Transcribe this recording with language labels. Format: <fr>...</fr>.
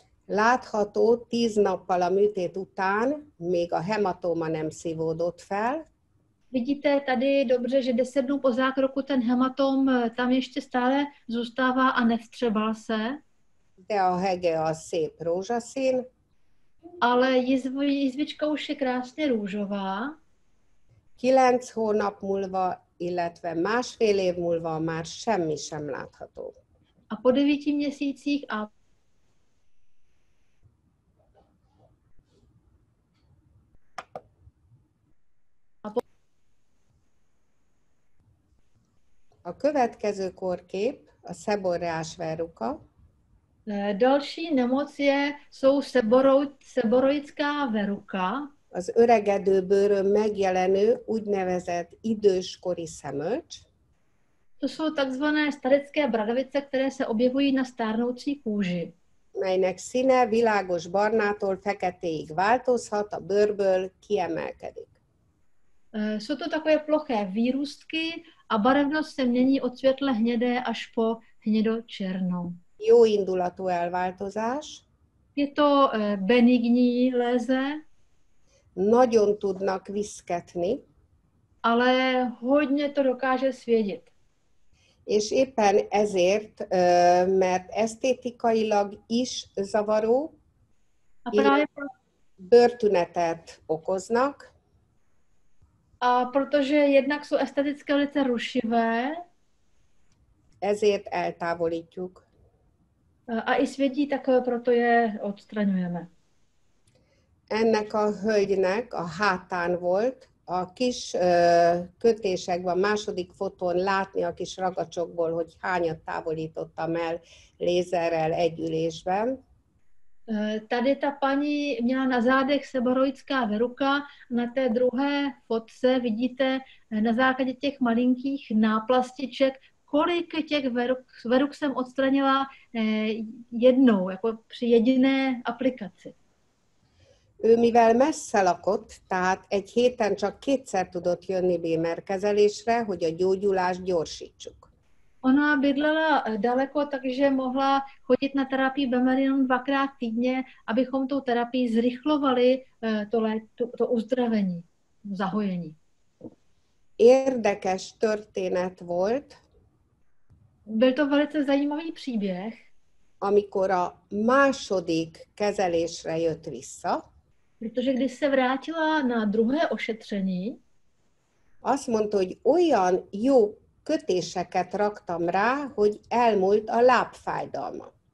<hu>Látható 10 nappal a műtét után még a hematóma nem szívódott fel.</hu> <cs>Vidíte tady dobře, že 10 dnů po zákroku ten hematom tam ještě stále zůstává a nevstřebal se.</cs> <hu>De a hege az szép rózsaszín.</hu> <cs>Ale jizvička už je krásně růžová.</cs> <hu>9 hónap múlva, illetve másfél év múlva már semmi sem látható.</hu> <cs>A po 9 měsících</cs> <hu>A következő korkép a seborreás verruca.</hu> <cs>Další nemoc jsou seboroická verruca.</cs> <hu>Az öregedő bőrön megjelenő úgynevezett időskori szemölcs.</hu> <cs>To jsou takzvané starecké bradavice, které se objevují na stárnoucí kůži.</cs> <hu>Melynek színe világos barnától feketéig változhat, a bőrből kiemelkedik.</hu> <cs>Jsou to takové ploché výrůstky a barevnost se mění od světle hnědé až po hnědočernou.</cs> <hu>Jó indulatú elváltozás.</hu> <cs>Je to benigní léze.</cs> <hu>Nagyon tudnak viszketni.</hu> <cs>Ale hodně to dokáže svědit.</cs> <hu>És éppen ezért, mert esztétikailag is zavaró, bőrtünetet okoznak.</hu> <cs>A protože jednak jsou esteticky velice rušivé,</cs> <hu>ezért eltávolítjuk.</hu> <cs>A i svědí, tak proto je odstraňujeme.</cs> <hu>Ennek a hölgynek a hátán volt, a kis kötésekben, a második fotón látni a kis ragacsokból, hogy hányat távolítottam el lézerrel egy ülésben.</hu> <cs>Tady ta paní měla na zádech seboroická verruca, na té druhé fotce vidíte na základě těch malinkých náplastiček, kolik těch verruk jsem odstranila jednou, jako při jediné aplikaci.</cs> <hu>Ő mivel messze lakott, tehát egy héten csak 2-szer tudott jönni bémerkezelésre, hogy a gyógyulást gyorsítsuk.</hu> <cs>Ona bydlela daleko, takže mohla chodit na terapii BMR jenom 2krát týdně, abychom tou terapii zrychlovali to uzdravení, zahojení.</cs> <hu>Érdekes történet volt,</hu> <cs>Byl to velice zajímavý příběh,</cs> <hu>amikor a második kezelésre jött vissza,</hu> <cs>protože když se vrátila na druhé ošetření,</cs> <hu>azt mondta, hogy olyan jó kötéseket raktam rá, hogy elmúlt a lábfájdalma.</hu>